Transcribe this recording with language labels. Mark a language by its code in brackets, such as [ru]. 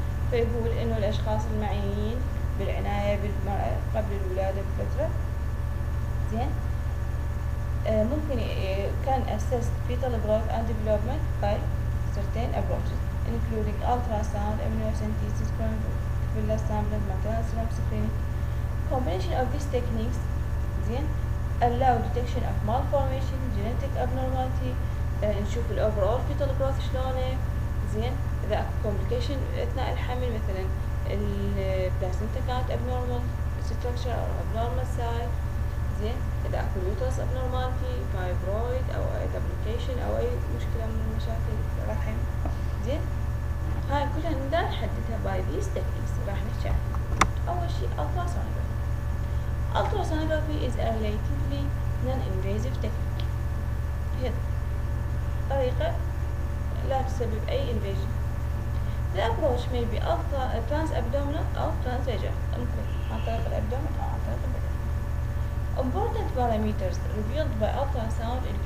[ar] فيقول إنه الأشخاص المعنيين بالعناية بالمرأة قبل الولادة بفترة زين ممكن [en] can assess fetal growth and development by certain approaches including ultrasound, amniocentesis, chorionic VILLUS sampling, maternal serum screening. Combination of these techniques زين allow detection of malformation, genetic abnormality، نشوف ال overall fetal growth شلونه زين. [ar] إذا أكو complication أثناء الحمل مثلا البلاسنتا كانت abnormal structure أو abnormal size زين. إذا أكو uterus abnormality، fibroid أو أي duplication أو أي مشكلة من مشاكل الرحم زين. هاي كلها نقدر نحددها [en] by these techniques [ar] راح نحكي عنها. أول شي ultrasonography. [en] Ultrasonography is a relatively non-invasive technique. [ar] هي طريقة لا تسبب أي invasion. [en] The approach may be trans-abdominal أو trans-vaginal، [ar] ممكن عن طريق الأبدومن أو عن طريق البدن. [en] Important parameters revealed by ultrasound.